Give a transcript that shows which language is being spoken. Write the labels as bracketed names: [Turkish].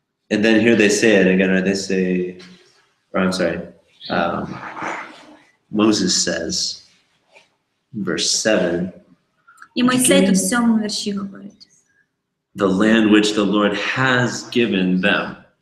[English] And then here they say it again, right? They say, or I'm sorry, Moses says, verse 7, [Ukrainian] І Мойсей тут в 7 вірші говорить. [English] the land which the Lord has given them.